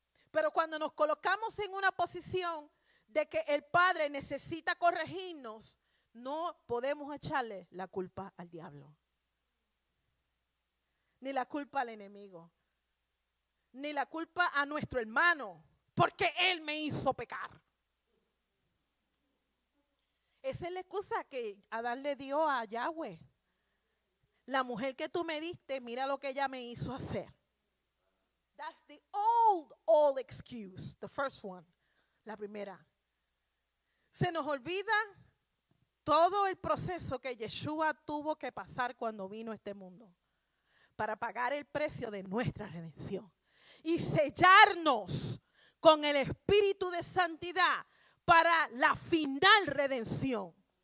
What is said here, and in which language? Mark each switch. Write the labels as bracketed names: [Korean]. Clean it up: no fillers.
[Spanish] Pero cuando nos colocamos en una posición de que el Padre necesita corregirnos, no podemos echarle la culpa al diablo, ni la culpa al enemigo, ni la culpa a nuestro hermano, porque él me hizo pecar. Esa es la excusa que Adán le dio a Yahweh. La mujer que tú me diste, mira lo que ella me hizo hacer. [English] That's the old excuse, the first one, [Spanish] la primera. Se nos olvida todo el proceso que Yeshua tuvo que pasar cuando vino a este mundo para pagar el precio de nuestra redención y sellarnos con el espíritu de santidad para la final redención.